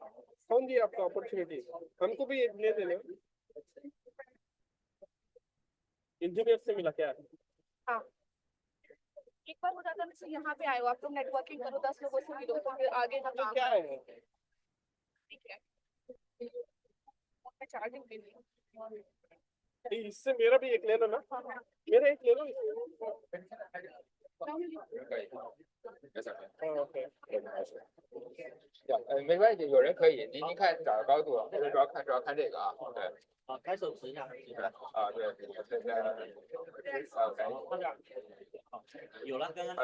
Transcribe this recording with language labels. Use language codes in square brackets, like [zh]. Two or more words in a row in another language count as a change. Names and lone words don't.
[hi] कौन दिया आपको अपॉर्चुनिटी हमको भी एक ले देना इंजीनियर से मिला क्या यहाँ पे आए हो, आप लोग नेटवर्किंग करो, 10 लोगों से मिलो, तो फिर आगे का काम क्या है ठीक है। चार्जिंग के लिए इससे मेरा भी एक ले लो ना, मेरा एक ले लो [zh] 没关系，有人可以，您看找个高度，这个主要看这个啊，对。开手持一下，啊，对，现在有了，刚刚